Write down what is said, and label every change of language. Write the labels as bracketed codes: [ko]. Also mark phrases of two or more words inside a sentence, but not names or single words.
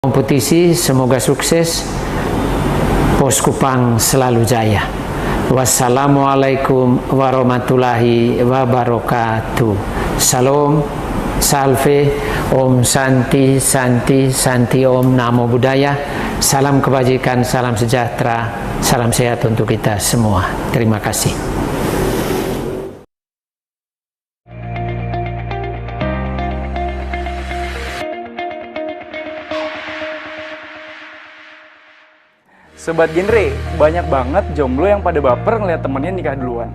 [id] Kompetisi semoga sukses, Pos Kupang selalu jaya. [ar] Wassalamualaikum warahmatullahi wabarakatuh. [sa] Salam, salve, om santi, santi, santi, om namo buddhaya. [id] Salam kebajikan, salam sejahtera, salam sehat untuk kita semua. Terima kasih. Sobat Genre, banyak banget jomblo yang pada baper ngeliat temennya nikah duluan.